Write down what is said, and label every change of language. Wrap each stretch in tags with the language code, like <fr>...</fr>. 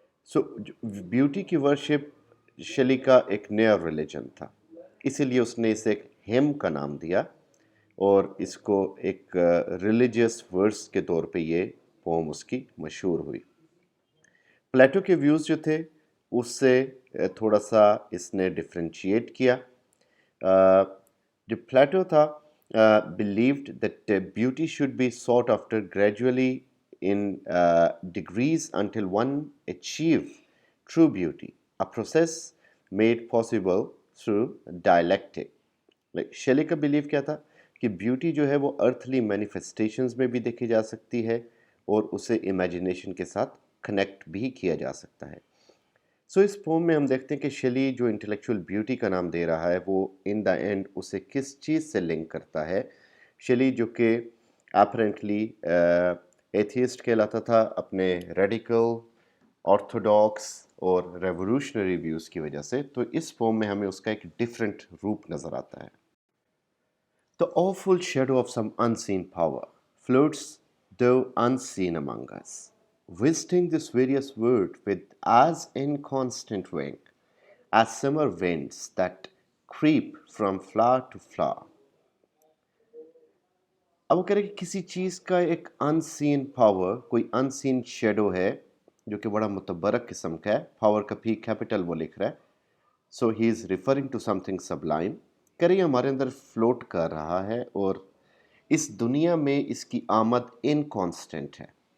<hi>सो beauty की worship शेली का एक नया रिलीजन था, इसीलिए उसने इसे एक हिम का नाम दिया और इसको एक रिलीजियस वर्स के तौर पे ये पोम उसकी मशहूर हुई. प्लेटो के व्यूज़ जो थे उससे थोड़ा सा इसने डिफ्रेंशिएट किया. जो प्लेटो था</hi> <en>believed that beauty should be sought after gradually in degrees until one achieve true beauty, a process made possible through dialectic.</en> <hi>Like शेली का बिलीव क्या था कि ब्यूटी जो है वो अर्थली मैनिफेस्टेशंस में भी देखी जा सकती है और उसे इमेजिनेशन के साथ कनेक्ट भी किया जा सकता है. सो इस पोम में हम देखते हैं कि शेली जो इंटेलेक्चुअल ब्यूटी का नाम दे रहा है वो इन द एंड उसे किस चीज़ से लिंक करता है. शेली जो कि अपरेंटली एथियस्ट कहलाता था अपने रेडिकल ऑर्थोडॉक्स और रेवोल्यूशनरी व्यूज़ की वजह से, तो इस पोम में हमें उसका एक डिफरेंट रूप नज़र आता है.</hi> <en>The awful shadow of some unseen power floats, though unseen, among us, visiting this various world with as inconstant wing as summer winds that creep from flower to flower.</en> <hi>अब वो कह रहे कि किसी चीज़ का एक अनसीन पावर, कोई unseen shadow है जो कि बड़ा मुतबरक किस्म का है. पावर का पी कैपिटल वो लिख रहा है.</hi> <en>So he is referring to something sublime.</en> <hi>कह रही हमारे अंदर फ्लोट कर रहा है और इस दुनिया में इसकी आमद इनकॉन्स्टेंट है.</hi>